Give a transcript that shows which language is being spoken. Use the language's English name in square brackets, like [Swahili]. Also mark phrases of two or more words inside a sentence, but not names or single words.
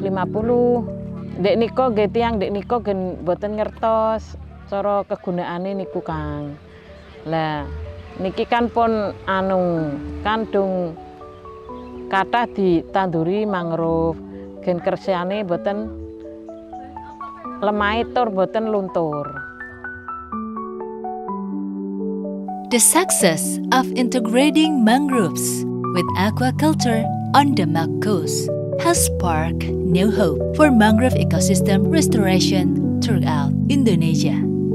[Javanese] Dek niko nggih tiyang dek niko gen boten ngertos cara kegunaane niku Kang. Lah niki kan pun kandung kathah ditanduri mangrove, gen kersane boten lemah tur boten luntur. [English] The success of integrating mangroves with aquaculture on the Demak coast has sparked new hope for mangrove ecosystem restoration throughout Indonesia.